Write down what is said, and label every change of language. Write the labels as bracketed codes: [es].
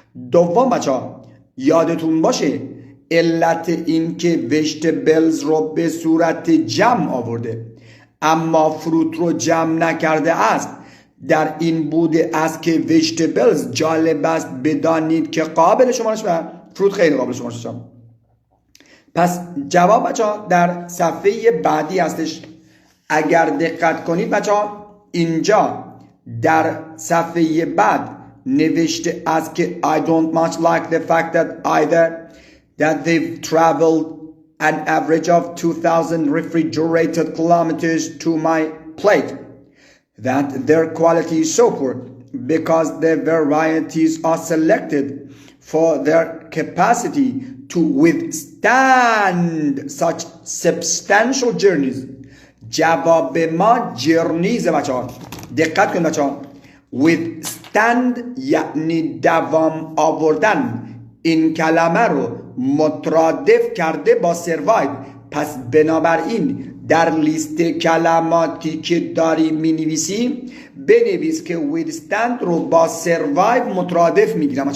[fa] دوم بچه ها یادتون باشه علت این که ویجیتبلز رو به صورت جمع آورده اما فروت رو جمع نکرده است در این بوده است که ویجیتبلز جالب است بدانید که قابل شمارش و فروت خیلی قابل شمارش. پس جواب بچه ها در صفحه بعدی هستش. اگر دقت کنید بچه ها اینجا در صفحه بعد نوشته است که [en] I don't much like the fact that either that they've traveled an average of 2,000 refrigerated kilometers to my plate, that their quality is so poor because the varieties are selected for their capacity to withstand such substantial journeys. [fa] جواب ما جرنیز بچه ها. دقت کنید بچه ها. withstand یعنی دوام آوردن. این کلمه رو مترادف کرده با survive. پس بنابراین در لیست کلماتی که داری می نویسی بنویس که withstand رو با survive مترادف می گیرم.